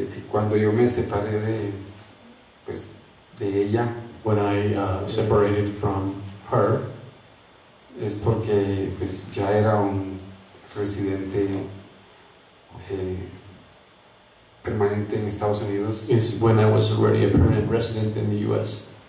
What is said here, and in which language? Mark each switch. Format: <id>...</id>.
<es>Cuando yo me separé de ella,</es> <en>When I separated from her,</en> <es>es porque pues ya era un residente permanente en Estados Unidos.</es> <en>is when I was already a permanent resident in the U.S.</en>